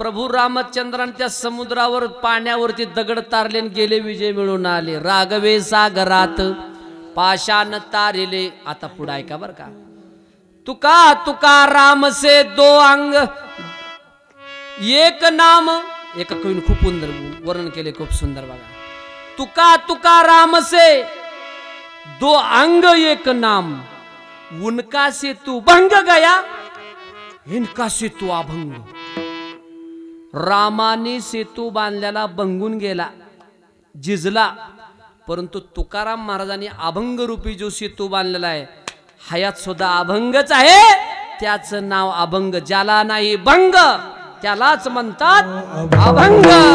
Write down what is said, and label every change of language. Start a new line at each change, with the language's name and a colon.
Marathi: रामचंद्राने त्या समुद्रावर पाण्यावरती दगड तारले आणि गेले, विजय मिळून आले. राघवे सागरात पाषाण तारिले. आता पुढे ऐका बर का.
Hindi: तुका तुका राम से दो अंग एक नाम.
Marathi: एका कवीने खूप सुंदर वर्णन केले, खूप सुंदर बघा.
Hindi: तुका तुका राम से दो अंग एक नाम, उनका से तू भंग गया, इनका से तू अभंग.
Marathi: रामाने सेतू बांधलेला भंगून गेला, झिजला, परंतु तुकाराम महाराजांनी अभंग रूपी जो सेतू बांधलेला आहे, हयात सुद्धा अभंगच आहे. त्याचं नाव अभंग. ज्याला नाही भंग त्यालाच म्हणतात अभंग.